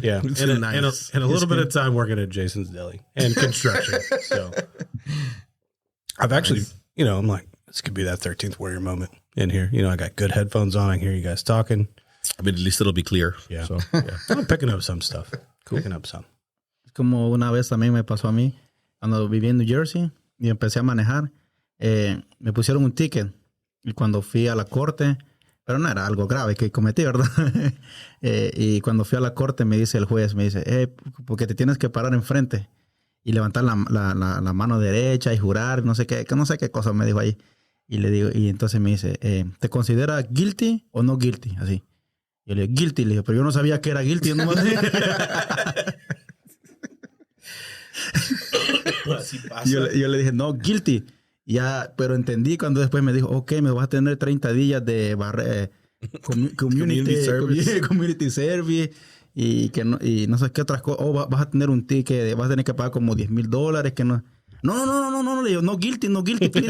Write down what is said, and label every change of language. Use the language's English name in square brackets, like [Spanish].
[English] Yeah, and a little bit of time working at Jason's Deli and construction. So I've actually, I'm like, this could be that 13th Warrior moment in here. I got good headphones on. I can hear you guys talking. I mean, at least it'll be clear. Yeah. So yeah. I'm picking up some stuff. Cool. Picking up some. [Spanish] Como una vez también me pasó a mí cuando viví en New Jersey y empecé a manejar. Me pusieron un ticket y cuando fui a la corte, pero no era algo grave que cometí, ¿verdad? Y cuando fui a la corte me dice el juez, porque te tienes que parar enfrente y levantar la mano derecha y jurar, no sé qué cosa me dijo ahí. Y le digo, y entonces me dice, ¿te considera guilty o no guilty? Así. Yo le digo, guilty, le digo, pero yo no sabía que era guilty. Yo le dije, no, guilty. Ya, pero entendí cuando después me dijo, ok, me vas a tener 30 días de community service y no sé qué otras cosas. Vas a tener un ticket, vas a tener que pagar como $10,000 que no. No, le digo, no guilty, please.